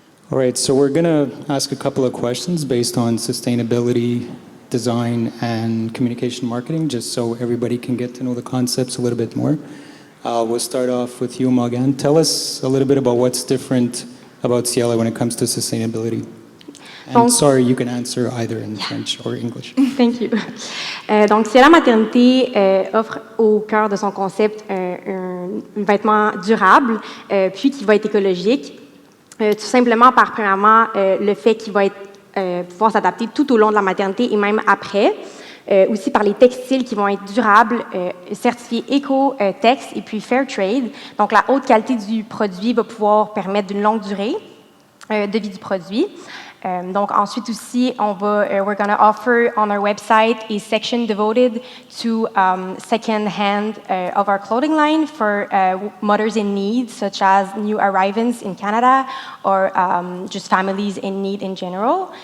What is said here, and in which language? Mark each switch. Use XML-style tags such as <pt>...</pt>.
<en>All right, so we're going to ask a couple of questions based on sustainability, design, and communication marketing, just so everybody can get to know the concepts a little bit more. We'll start off with you, Morgane. Tell us a little bit about what's different about Ciela when it comes to sustainability. And sorry, you can answer either in French or English. Thank you.</en> <fr>Donc, Ciela Maternité offre au cœur de son concept un vêtement durable, puis qui va être écologique. Tout simplement par, premièrement, le fait qu'il va pouvoir s'adapter tout au long de la maternité et même après. Aussi par les textiles qui vont être durables, certifiés éco-tex et puis fair trade. Donc, la haute qualité du produit va pouvoir permettre d'une longue durée de vie du produit. Donc, ensuite aussi,</fr> <en>we're going to offer on our website a section devoted to second-hand of our clothing line for mothers in need, such as new arrivants in Canada or just families in need in general.</en>